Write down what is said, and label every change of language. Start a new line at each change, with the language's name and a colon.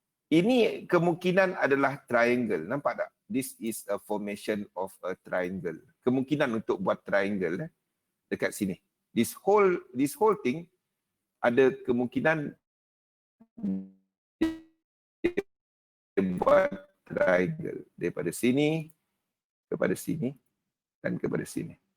Malay: Ini kemungkinan adalah triangle. Nampak tak?
English: This is a formation of a triangle.
Malay: Kemungkinan untuk buat triangle dekat sini.
English: This whole thing
Malay: ada kemungkinan buat triangle daripada sini kepada sini dan kepada sini.